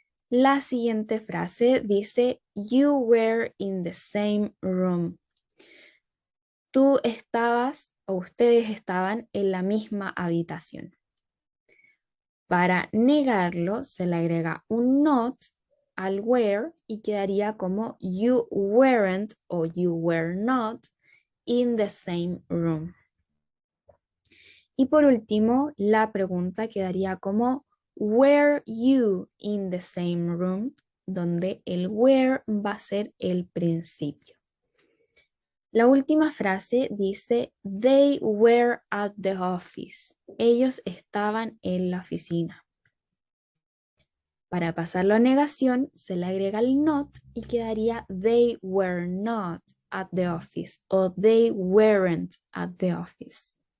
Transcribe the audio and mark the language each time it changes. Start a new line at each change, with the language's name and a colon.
Spanish: La siguiente frase dice
English: you were in the same room.
Spanish: Tú estabas o ustedes estaban en la misma habitación. Para negarlo se le agrega un not al were y quedaría como
English: you weren't
Spanish: o
English: you were not in the same room.
Spanish: Y por último, la pregunta quedaría como
English: were you in the same room,
Spanish: donde el were va a ser el principio. La última frase dice
English: they were at the office.
Spanish: Ellos estaban en la oficina. Para pasarlo a negación, se le agrega el not y quedaría
English: they were not at the office
Spanish: o
English: they weren't at the office.